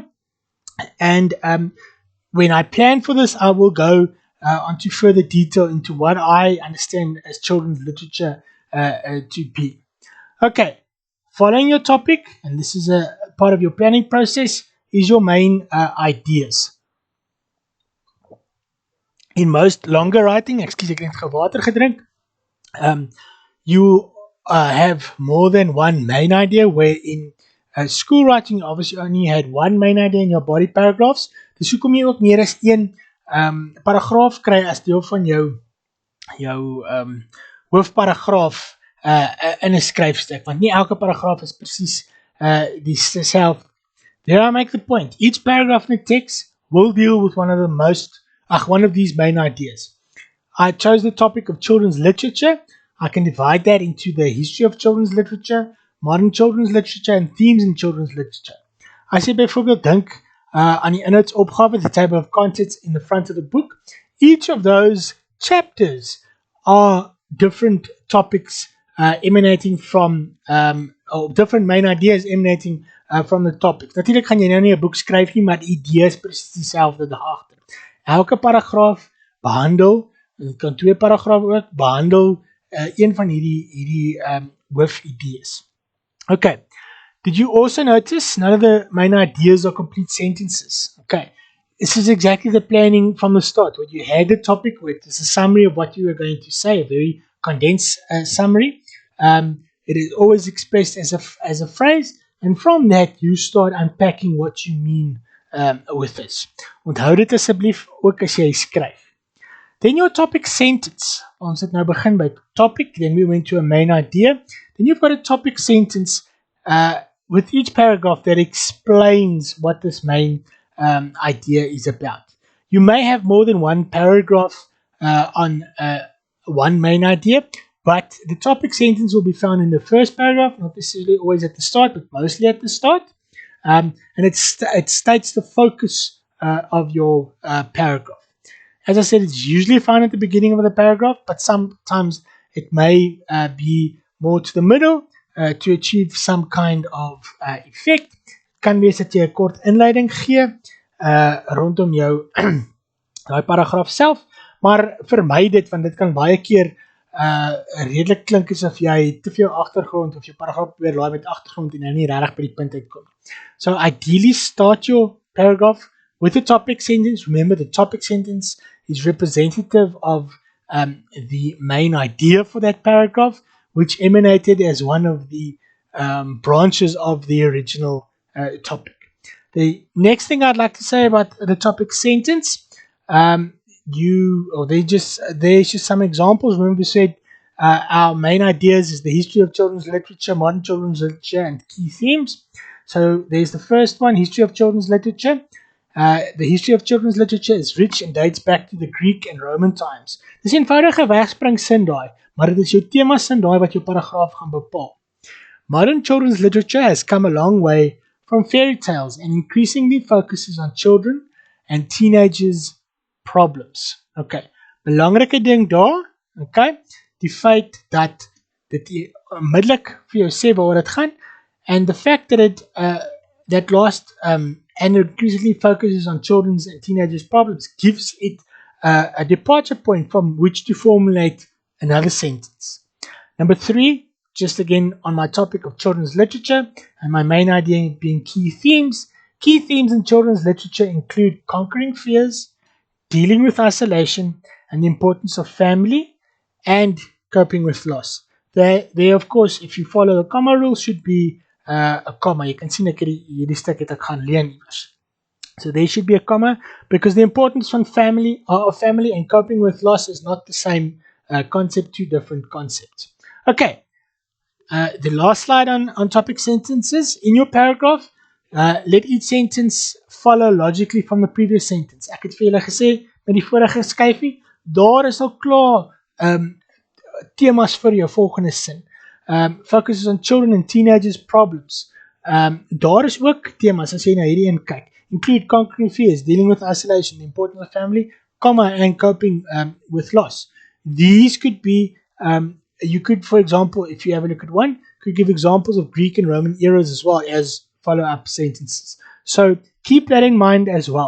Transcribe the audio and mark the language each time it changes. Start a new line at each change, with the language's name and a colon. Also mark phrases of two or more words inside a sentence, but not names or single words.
English: And when I plan for this, I will go onto further detail into what I understand as children's literature to be. Okay, following your topic, and this is a part of your planning process, is your main ideas. In most longer writing, excuse
Afrikaans: ek het water gedrink,
English: you have more than one main idea, where in school writing you obviously only had one main idea in your body paragraphs.
Afrikaans: Dus hoekom jy ook meer as een paragraaf kry as deel van jou hoofparagraaf in 'n skryfstuk, want nie elke paragraaf is presies dieselfde.
English: There I make the point. Each paragraph in the text will deal with one of these main ideas. I chose the topic of children's literature. I can divide that into the history of children's literature, modern children's literature, and themes in children's literature.
Afrikaans: As jy byvoorbeeld dink aan die inhoudsopgawe,
English: the table of contents in the front of the book, each of those chapters are different topics emanating from, or different main ideas emanating from the topics.
Afrikaans: Natuurlik gaan jy nou nie 'n boek skryf nie, maar die idee is presies dieselfde daagter. Elke paragraaf behandel, dit kan 2 paragrawe ook, behandel een van hierdie hoofidees.
English: Okay. Did you also notice none of the main ideas are complete sentences? Okay, this is exactly the planning from the start. What you had the topic with is a summary of what you were going to say, a very condensed summary. It is always expressed as a phrase, and from that you start unpacking what you mean with this.
Afrikaans: Onthou dit asseblief ook as jy skryf.
English: Then your topic sentence.
Afrikaans: Ons het nou begin by topic,
English: then we went to a main idea. Then you've got a topic sentence with each paragraph that explains what this main idea is about. You may have more than one paragraph on one main idea, but the topic sentence will be found in the first paragraph, not necessarily always at the start, but mostly at the start. And it states the focus of your paragraph. As I said, it's usually found at the beginning of the paragraph, but sometimes it may be more to the middle to achieve some kind of effect.
Afrikaans: Kan wees dat jy 'n kort inleiding gee rondom jou daai paragraaf self, maar vermy dit, want dit kan baie keer redelik klink asof jy te veel agtergrond of jou paragraaf probeer laai met agtergrond en nou nie regtig by die punt uitkom.
English: So ideally start your paragraph with a topic sentence. Remember, the topic sentence is representative of the main idea for that paragraph, which emanated as one of the branches of the original topic. The next thing I'd like to say about the topic sentence, there's just some examples. Remember we said our main ideas is the history of children's literature, modern children's literature, and key themes. So there's the first one, history of children's literature. The history of children's literature is rich and dates back to the Greek and Roman times.
Afrikaans: Dis 'n eenvoudige wegspringsin daai, maar dit is jou tema sin daai wat jou paragraaf gaan bepaal.
English: Modern children's literature has come a long way from fairy tales and increasingly focuses on children and teenagers' problems.
Afrikaans: Okay, belangrike ding daar, okay, die feit dat dit onmiddellik vir jou sê waaroor dit gaan,
English: and the fact that it that last and increasingly focuses on children's and teenagers' problems gives it a departure point from which to formulate another sentence. Number 3, just again on my topic of children's literature, and my main idea being key themes. Key themes in children's literature include conquering fears, dealing with isolation, and the importance of family, and coping with loss. There, of course, if you follow the comma rule, should be a comma. You can see
Afrikaans: hierdie stuk het ek gaan leen iewers.
English: So there should be a comma, because the importance of family and coping with loss is not the same concept, two different concepts. Okay, the last slide on topic sentences. In your paragraph, let each sentence follow logically from the previous sentence.
Afrikaans: Ek het vir julle gesê, met die vorige skyfie, daar is al klaar temas vir jou volgende sin.
English: Focuses on children and teenagers' problems.
Afrikaans: Daar is ook temas, as jy na hierdie een kyk.
English: Include conquering fears, dealing with isolation, the importance of family, comma, and coping with loss. These could be, you could, for example, if you have a look at one, could give examples of Greek and Roman eras as well as follow-up sentences. So keep that in mind as well.